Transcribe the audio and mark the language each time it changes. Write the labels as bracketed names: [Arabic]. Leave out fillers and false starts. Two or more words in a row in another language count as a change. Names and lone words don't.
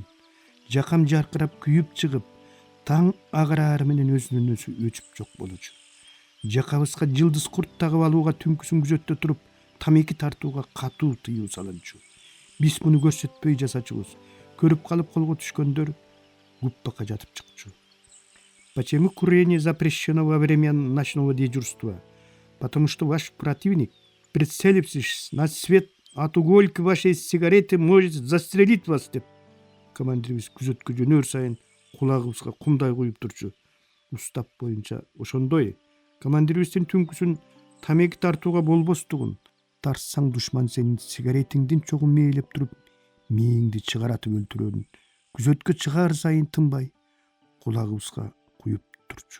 [Kyrgyz] Жакам жаркырап күйүп чыгып, таң агарары менен өзүнөн өзү өчүп жок болчу. Жакабызга жылдыз курт тагып алууга түнкүсүн күзөттө туруп, тамеки тартууга катуу тыюу салынчу. Биз муну көрсөтпөй жасачубуз. Көрүп калып колго түшкөндөр гуппака жатып чыкчу. [Russian] Почему курение запрещено во время ночного дежурства? Потому что ваш противник, прицелившись на свет от угольки вашей сигареты, может застрелить вас деп. [Kyrgyz] Командирибиз күзөткө жөнөр сайын кулагыбызга кумдай куюп турчу. Устап боюнча ошондой. Командирибиздин түнкүсүн тамеки тартууга болбостугун, тарсаң душман сенин сигаретиңдин чогун мээлеп туруп, мээңди чыгаратып өлтүрөрүн күзөткө чыгар сайын тынбай кулагыбызга куюп турчу.